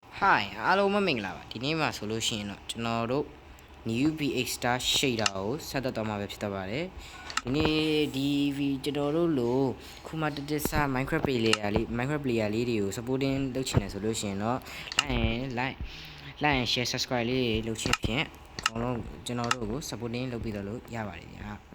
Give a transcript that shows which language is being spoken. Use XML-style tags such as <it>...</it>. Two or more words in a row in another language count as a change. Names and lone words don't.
<my>Hi အားလုံးမင်္ဂလာပါဒီနေ့မှာဆိုလို့ရှိရင်တော့ကျွန်တော်တို့</my> <en>new VX Star shader</en> <my>ကိုဆက်သက် တော့မှာပဲဖြစ်တော့ပါတယ်ဒီနေ့ကျွန်တော်တို့လိုခုမှတက်တက်စ</my> <en>Minecraft player</en> <my>လေးတွေကို supporting လုပ်ချင်တယ်ဆိုလို့ရှိရင်တော့</my> <en>like and share subscribe</en> <my>လေးတွေလုပ်ချင်ဖြင့်အကုန်လုံးကျွန်တော်တို့ကို supporting လုပ်ပြီးတော့လို့ရပါတယ်ဗျာ</my>